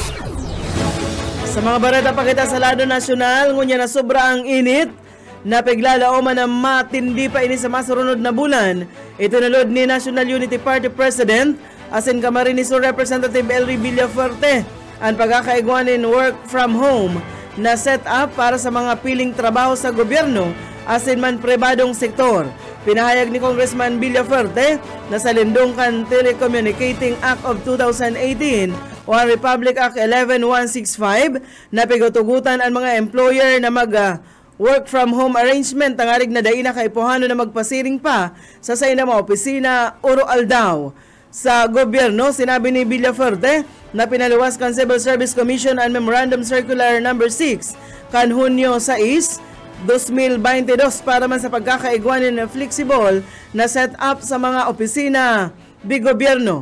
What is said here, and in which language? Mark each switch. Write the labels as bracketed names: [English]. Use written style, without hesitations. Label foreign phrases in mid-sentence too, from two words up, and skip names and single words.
[Bikol] Sa mga bareta pa kita sa lado nasyonal, ngunya na sobra ang init, napiglalaoman na matindi pa ini sa masurunod na bulan. Ito nalod ni National Unity Party President, asin Camarines Sur Representative Elry Villafuerte, ang pagkakaigwanin [English] work from home [Bikol] na [English] set up [Bikol] para sa mga piling trabaho sa gobyerno asin man pribadong sektor. Pinahayag ni Congressman Villafuerte na sa lindungkan Telecommunicating Act of 2018 o ang Republic Act 11165 na pigutugutan ang mga employer na [English] work from home arrangement [Bikol] tangarig na daina kaipuhano na magpasiring pa sa mga opisina uro aldaw. Sa gobyerno, sinabi ni Villafuerte na pinaluwas kan Civil Service Commission ang Memorandum Circular No. 6 kan Hunyo 6, 2022 para man sa pagkakaigwanin na flexible na [English] set up [Bikol] sa mga opisina di gobyerno.